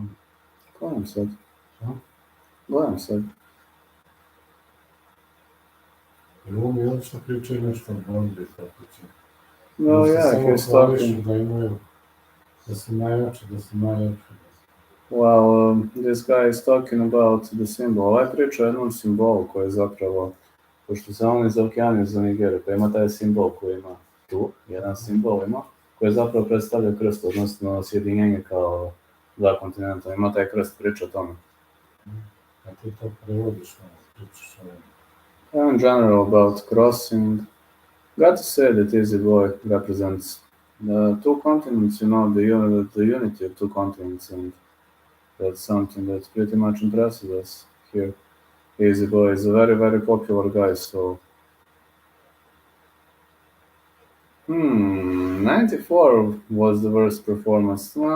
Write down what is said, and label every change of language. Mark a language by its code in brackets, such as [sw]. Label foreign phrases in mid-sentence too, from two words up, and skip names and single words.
[bs] Gledam sad. Šta? Gledam sad. Jer ovo mi obično pričaju nešto o borbi, tako će. [en] No, [bs] Da se [en] yeah, [bs] samo [en] he's [bs] hvališu [en] talking. [bs] da imaju, da su najjači, da su najjači. [en] Well, this guy is talking about the symbol. [bs] Ovaj priča o jednom simbolu koji je zapravo, pošto se on iz Okeanije za Nigeriju, pa ima taj simbol koji ima tu, jedan simbol ima, koji zapravo predstavlja krst, odnosno sjedinjenje kao dva kontinenta. Ima taj krst, priča o tome. A ti to prevodiš, pričaš o njemu. [en] In general about crossing, got to say that Easy Boy represents the two continents, the unity of two continents, and that's something that pretty much impresses us here. Easy Boy is a very, very popular guy, so 94 was the worst performance.